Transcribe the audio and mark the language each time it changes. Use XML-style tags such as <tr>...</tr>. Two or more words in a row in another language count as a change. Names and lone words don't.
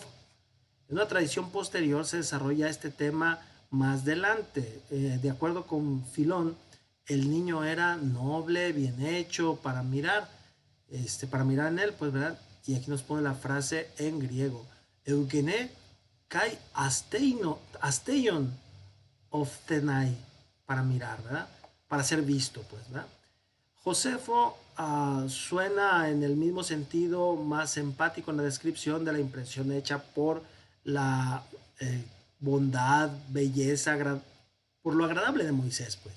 <es>En una tradición posterior se desarrolla este tema más adelante. De acuerdo con Filón, el niño era noble, bien hecho, para mirar en él, pues, ¿verdad? Y aquí nos pone la frase en griego,</es> <el>εὐγενῆ καὶ ἀστεῖον ὀφθῆναι,</el> <es>para mirar, ¿verdad? Para ser visto, pues, ¿verdad? Josefo suena en el mismo sentido, más empático en la descripción de la impresión hecha por la bondad, belleza, por lo agradable de Moisés, pues.</es>